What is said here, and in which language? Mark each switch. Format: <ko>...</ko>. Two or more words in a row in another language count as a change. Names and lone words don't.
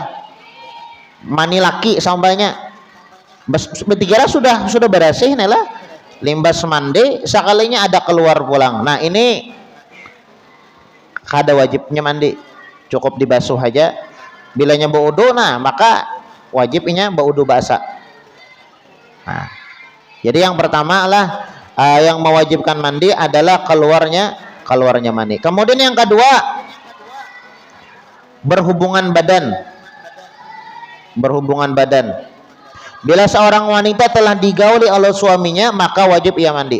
<bjn>Mani laki sampainya bertiga sudah bersih nih lah, limbas mandi sekalinya ada keluar pulang. Nah ini kada wajibnya mandi, cukup dibasuh aja. Bilanya baudu, nah maka wajibnya baudu basah.</bjn> <id>Nah, jadi yang pertama lah yang mewajibkan mandi adalah keluarnya mani. Kemudian yang kedua, berhubungan badan. Bila seorang wanita telah digauli oleh suaminya, maka wajib ia mandi.</id>